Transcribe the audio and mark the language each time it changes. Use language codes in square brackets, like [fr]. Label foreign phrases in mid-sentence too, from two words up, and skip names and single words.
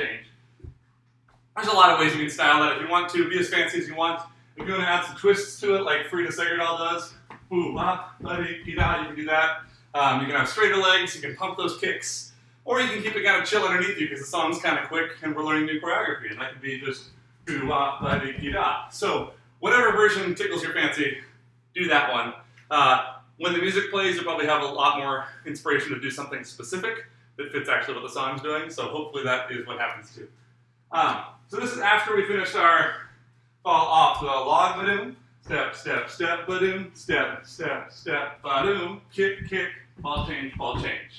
[en] There's a lot of ways you can style that if you want to. Be as fancy as you want. If you want to add some twists to it, like Frida Segerdahl does, boo-wop, buddy, get-up, you can do that. You can have straighter legs, you can pump those kicks, or you can keep it kind of chill underneath you because the song's kind of quick and we're learning new choreography, and that can be just doo-wop-ba-dee-dee-da. So whatever version tickles your fancy, do that one. When the music plays, you'll probably have a lot more inspiration to do something specific that fits actually what the song's doing, so hopefully that is what happens too. So this is after we finished our fall off the log badoom, step, badoom, step, badoom, kick, ball change.